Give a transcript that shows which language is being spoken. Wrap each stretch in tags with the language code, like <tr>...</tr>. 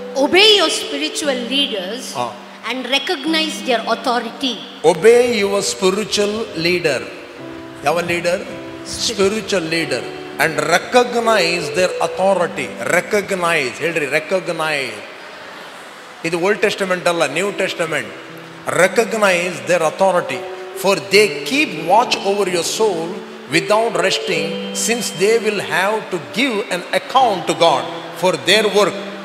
<en>Obey your spiritual leaders and recognize their authority. Obey your spiritual leader.</en> <kn>ಯಾವ leader?</kn> <en>Spiritual leader. And recognize their authority. Recognize,</en> <kn>ಹೇಳ್ರಿ,</kn> <en>recognize.</en> <kn>ಇದು old Testament ಅಲ್ಲ, new Testament.</kn> <en>Recognize their authority, for they keep watch over your soul without resting, since they will have to give an account to God for their work.</en>